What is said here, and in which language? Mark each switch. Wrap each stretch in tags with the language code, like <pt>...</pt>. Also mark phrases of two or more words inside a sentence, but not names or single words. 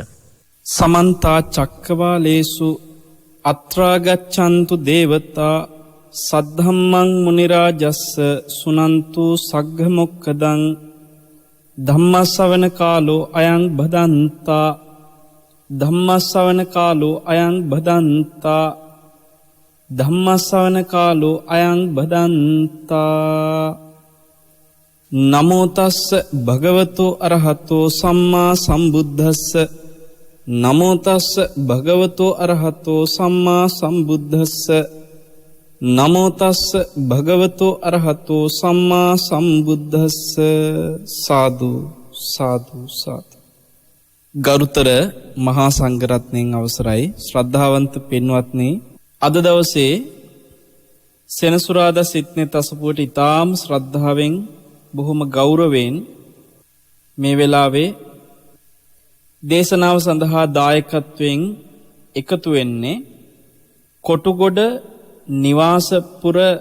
<pi>සමන්ත චක්කවාලේසු අත්‍රා ගච්ඡන්තු දේවතා සද්ධම්මං මුනි රාජස්ස සුනන්තු සග්ග මොක්ඛදං ධම්මස්සවන කාලෝ අයං බදන්තා ධම්මස්සවන කාලෝ අයං බදන්තා ධම්මස්සවන කාලෝ අයං බදන්තා. නමෝ තස්ස භගවතු අරහතෝ සම්මා සම්බුද්දස්ස නමෝ තස්ස භගවතු අරහතෝ සම්මා සම්බුද්දස්ස නමෝ තස්ස භගවතු අරහතෝ සම්මා සම්බුද්දස්ස. සාදු සාදු සාදු.</pi> <si>ගරුතර මහා සංඝරත්නයන් අවසරයි ශ්‍රද්ධාවන්ත පින්වත්නි, අද දවසේ සෙනසුරාදා සිට්නේ තසපුවට ඊටාම් ශ්‍රද්ධාවෙන් බොහොම ගෞරවයෙන් මේ වෙලාවේ දේශනාව සඳහා දායකත්වයෙන් එකතු වෙන්නේ කොටුගොඩ නිවාසපුර</si>